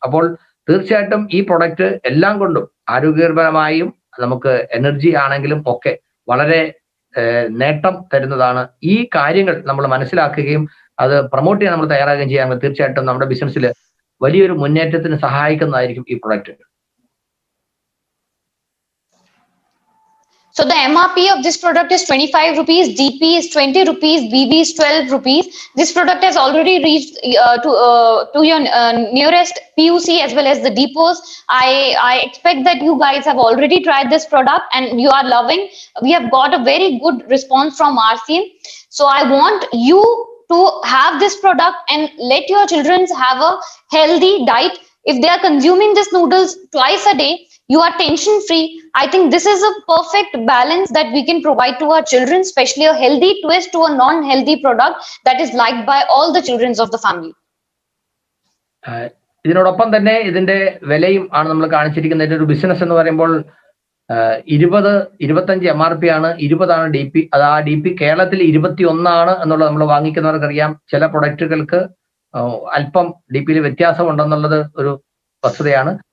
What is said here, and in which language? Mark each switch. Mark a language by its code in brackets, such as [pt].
[ml] അപ്പോൾ തീർച്ചയായിട്ടും ഈ പ്രൊഡക്റ്റ് എല്ലാം കൊണ്ടും ആരോഗ്യപരമായും നമുക്ക് എനർജി ആണെങ്കിലും ഒക്കെ വളരെ നേട്ടം തരുന്നതാണ്. ഈ കാര്യങ്ങൾ നമ്മൾ മനസ്സിലാക്കുകയും അത് പ്രൊമോട്ട് ചെയ്യാൻ നമ്മൾ തയ്യാറാകുകയും ചെയ്യാമെങ്കിൽ തീർച്ചയായിട്ടും നമ്മുടെ ബിസിനസ്സിൽ വലിയൊരു മുന്നേറ്റത്തിന് സഹായിക്കുന്നതായിരിക്കും ഈ product. [en] So the MRP of this product is 25 rupees, DP is 20 rupees, BB is 12 rupees. This product has already reached to your nearest PUC as well as the depots. I expect that you guys have already tried this product and you are loving. We have got a very good response from RCM. So I want you to have this product and let your children have a healthy diet. If they are consuming this noodles twice a day, you are tension free. I think this is a perfect balance that we can provide to our children, especially a healthy twist to a non-healthy product that is liked by all the children of the family. [ml] ഇതിനോടൊപ്പം തന്നെ ഇതിന്റെ വിലയും ആണ് നമ്മൾ കാണിച്ചിരിക്കുന്നത്. ഇതിന്റെ ഒരു business എന്ന് പറയുമ്പോൾ 20-25 MRP ആണ്, 20 DP. അത് ആ DP കേരളത്തിൽ 21 എന്നുള്ളത് നമ്മൾ വാങ്ങിക്കുന്നവർക്കറിയാം. ചില പ്രൊഡക്റ്റുകൾക്ക് അല്പം DP വ്യത്യാസം ഉണ്ടെന്നുള്ളത് ഒരു വസ്തുതയാണ്.